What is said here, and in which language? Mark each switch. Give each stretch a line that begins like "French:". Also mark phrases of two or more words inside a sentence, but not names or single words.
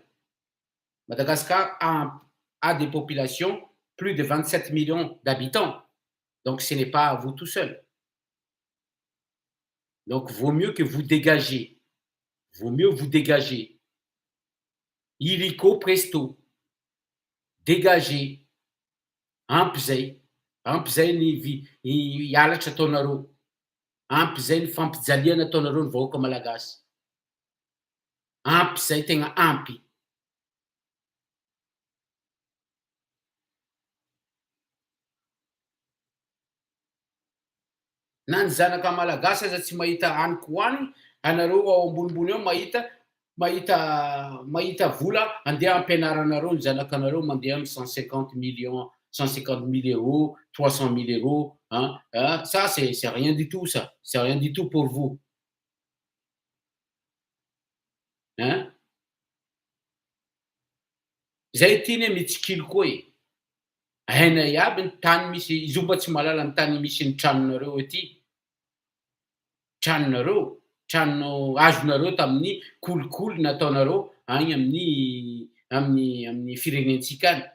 French: Madagascar a des populations, plus de 27 millions d'habitants. Donc ce n'est pas à vous tout seul. Donc, vaut mieux que vous dégagez. Vaut mieux vous dégager. Illico presto. Dégagez.
Malagasy: Ampy zay ny hialatra ataonareo. Ampy zay ny fampijaliana ataonareo ny vahoaka malagasy. Ampy zay tegna ampy. Na ny zanaka malagasy aza tsy mahita haniky hohaniny, anareo ao ambonimbony ao mahita vola andeha ampianaranareo ny zanakanareo mandeha amy 150 millions, 150 000 euros, 300 000 euros,
French: hein, ça c'est rien du tout ça, c'est rien du tout pour vous. Hein?
Malagasy: Zay tiany mitsikilo koa e. Hainay aby ny tany misy izy io mba tsy mahalala ny tany misy ny tranonareo ety. Tranonareo, trano azonareo tamin'ny kolikoly nataonareo agny amin'ny firenentsika any.